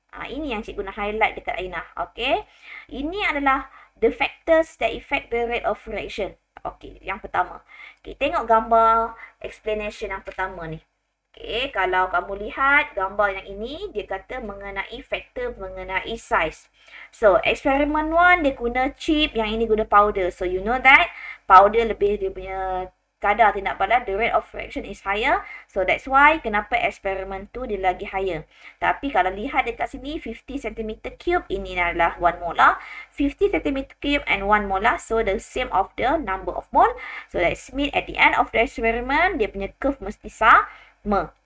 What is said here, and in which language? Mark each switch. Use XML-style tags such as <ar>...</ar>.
<ms>Ini yang cikgu nak highlight dekat Aina. Okey, ini adalah</ms> <en>the factors that affect the rate of reaction.</en> <ms>Okey, yang pertama. Okey, tengok gambar explanation yang pertama ni. Okay, kalau kamu lihat gambar yang ini, dia kata mengenai faktor mengenai size. So, eksperimen 1 dia guna chip, yang ini guna powder.</ms> <en>So, you know that powder</en> <ms>lebih dia punya kadar tindak balas,</ms> <en>the rate of reaction is higher. So, that's why</en> <ms>kenapa eksperimen 2 dia lagi higher. Tapi kalau lihat dekat sini, 50 cm cube, ini adalah 1 molar.</ms> <en>50 cm cube and 1 molar, so the same of the number of mole. So, that's mean at the end of the experiment,</en> <ms>dia punya curve mesti sama.</ms>